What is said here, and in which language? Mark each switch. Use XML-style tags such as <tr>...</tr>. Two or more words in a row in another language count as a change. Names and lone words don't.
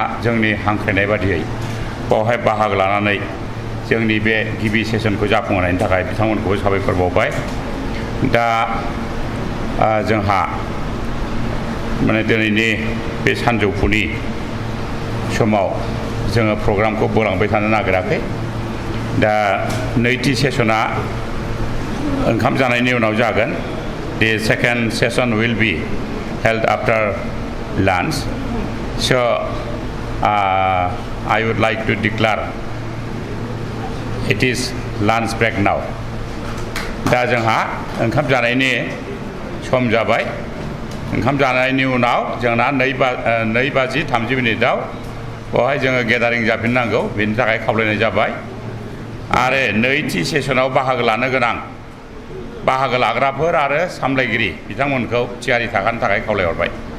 <brx>जोंनि हांख्रायनाय बादियै बावहाय बाहागो लानानै जोंनि बे गिबि सेसनखौ जाफुंहोनायनि थाखाय बिथांमोनखौबो साबायखर बावबाय दा जोंहा माने दिनैनि बे सानजौफुनि समाव जोङो प्रग्रामखौ बोलांबाय थानो नागिराखै दा नैथि सेसना ओंखाम जानायनि उनाव जागोन</brx> <en>the second session will be held after lunch so I would like to declare it is lunch break now</en> <brx>दा जोंहा ओंखाम जानायनि सम जाबाय ओंखाम जानायनि उनाव जोंना 2:30 बेवहाय जोङो गेदारिं जाफिननांगौ बेनि थाखाय खावलायनाय जाबाय आरो नैथि सेसनाव बाहागो लानो गोनां बाहागो लाग्राफोर आरो सामलायगिरि बिथांमोनखौ थियारि थाखानो थाखाय खावलायहरबाय।</brx>